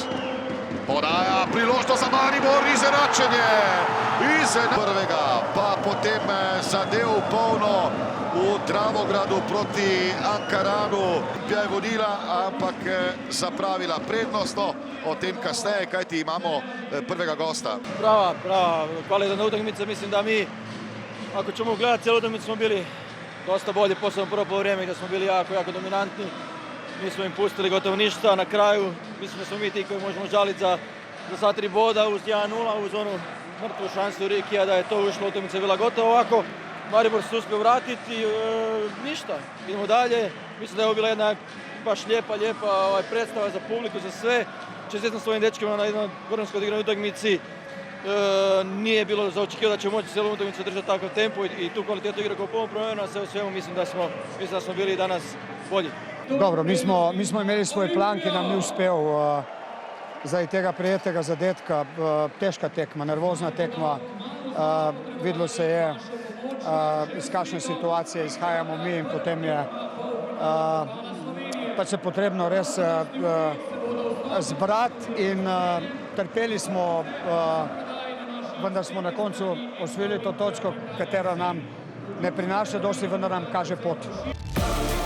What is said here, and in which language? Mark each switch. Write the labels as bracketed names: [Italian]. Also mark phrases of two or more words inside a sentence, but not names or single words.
[Slovenian] Podaja priložnost za Maribor, izenačenje. Prvega, pa potem zadev polno v Dravogradu proti Ankaranu. Olimpija je vodila, ampak zapravila prednostno. O tem kasneje, kajti imamo prvega gosta. [Croatian] Prava, kvalitetna utakmica. Mislim da mi, ako ćemo gledati cijelu utakmicu, smo bili dosta bolji, posebno prvo poluvreme gdje smo bili jako dominantni. Nismo im pustili gotovo ništa. Na kraju mislim da smo mi ti koji možemo žaliti za sva 3 boda uz 1-0, uz onu mrtvu šansu Rikija da je to ušlo, utakmica je bila gotova. Ovako Maribor se uspio vratiti, ništa, idemo dalje. Mislim da je ovo bila jedna baš lijepa predstava za publiku, za sve. Čestitam svojim dečkima na jednoj vrhunskoj odignoj utakmici. Nije bilo za očekivati da ćemo moći cijelu utakmicu držati takav tempo i tu kvalitetu igre kao poluvremena, sve u svemu mislim da smo bili danas bolji. [Slovenian] Dobro, mi smo imeli svoj plan, ki nam ni uspel zaradi tega prijetega zadetka. Težka tekma, nervozna tekma. Videlo se je, iz kakšne situacije izhajamo mi in potem je pač se potrebno res zbrati in trpeli smo, vendar smo na koncu osvojili to točko, katera nam ne prinaša dosti, vendar nam kaže pot.